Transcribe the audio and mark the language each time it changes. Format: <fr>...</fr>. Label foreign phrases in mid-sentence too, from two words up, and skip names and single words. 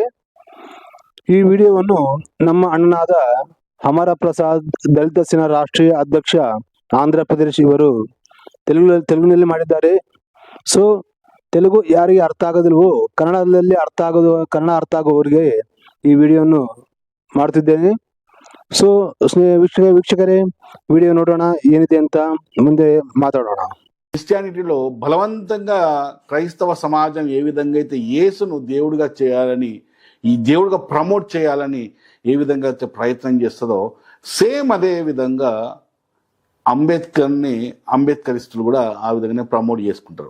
<kn>ಈ ವಿಡಿಯೋವನ್ನು ನಮ್ಮ ಅಣ್ಣನಾದ ಅಮರ ಪ್ರಸಾದ್ ದಲಿತ ಸೇನಾ ರಾಷ್ಟ್ರೀಯ ಅಧ್ಯಕ್ಷ ಆಂಧ್ರ ಪ್ರದೇಶ್ ಇವರು ತೆಲುಗಿನಲ್ಲಿ ಮಾಡಿದ್ದಾರೆ. ಸೊ ತೆಲುಗು ಯಾರಿಗೆ ಅರ್ಥ ಆಗೋದಿಲ್ವೋ ಕನ್ನಡ ಅರ್ಥ ಆಗುವವರಿಗೆ ಈ ವಿಡಿಯೋವನ್ನು ಮಾಡ್ತಿದ್ದೇನೆ. ಸೊ ವೀಕ್ಷಕರೇ, ವಿಡಿಯೋ ನೋಡೋಣ, ಏನಿದೆ ಅಂತ ಮುಂದೆ మాట్లాడೋಣ.</kn> <te>క్రిస్టియానిటీలో బలవంతంగా క్రైస్తవ సమాజం ఏ విధంగా అయితే యేసును దేవుడిగా చేయాలని, ఈ దేవుడిగా ప్రమోట్ చేయాలని ఏ విధంగా అయితే ప్రయత్నం చేస్తుందో, సేమ్ అదే విధంగా అంబేద్కరిస్టులు కూడా ఆ విధంగానే ప్రమోట్ చేసుకుంటారు.</te>